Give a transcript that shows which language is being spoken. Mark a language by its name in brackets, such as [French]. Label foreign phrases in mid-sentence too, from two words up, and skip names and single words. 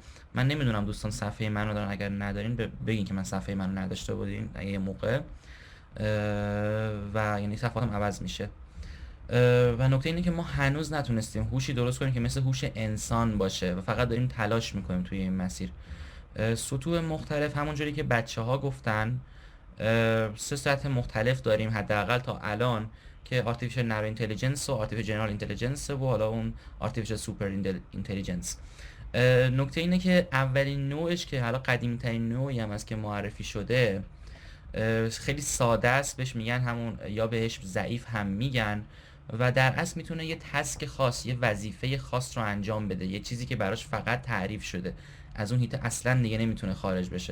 [Persian] من نمیدونم دوستان صفحه منو دارن، اگر ندارین بگین که من صفحه منو نداشته بودین اگه یه موقع، و یعنی صفحاتم عوض میشه. و نکته اینه که ما هنوز نتونستیم هوشی درست کنیم که مثل هوش انسان باشه و فقط داریم تلاش میکنیم توی این مسیر. سطوح مختلف همونجوری که بچه ها گفتن 3 سطح مختلف داریم حداقل تا الان، که [English] artificial narrow intelligence [Persian] و [English] artificial general intelligence [Persian] و حالا اون [English] artificial super intelligence. [Persian] نکته اینه که اولین نوعش که حالا قدیمی ترین نوعی هم از که معرفی شده خیلی ساده است، بهش میگن همون، یا بهش ضعیف هم میگن، و در اصل میتونه یه تسک خاص، یه وظیفه خاص رو انجام بده، یه چیزی که براش فقط تعریف شده، از اون هیته اصلا دیگه نمیتونه خارج بشه.